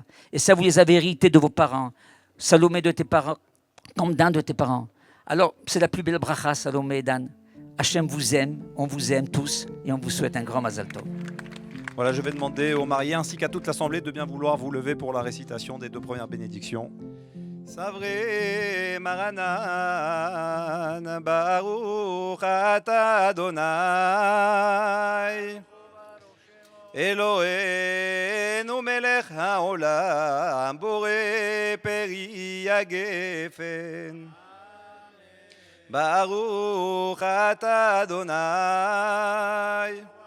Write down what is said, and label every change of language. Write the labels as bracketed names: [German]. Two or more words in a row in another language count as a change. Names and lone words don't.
[French] Et ça, vous les avez héritées de vos parents. Salomé de tes parents, comme Dan de tes parents. Alors, c'est la plus belle bracha, Salomé et Dan. Hachem vous aime, on vous aime tous et on vous souhaite un grand [Hebrew] מזל טוב. [French] Voilà, je vais demander aux mariés ainsi qu'à toute l'assemblée de bien vouloir vous lever pour la récitation des 2 premières bénédictions. [Hebrew] סברי מרנן ברוך אתה אדוני אלוהינו מלך העולם בורא פרי הגפן ברוך אתה אדוני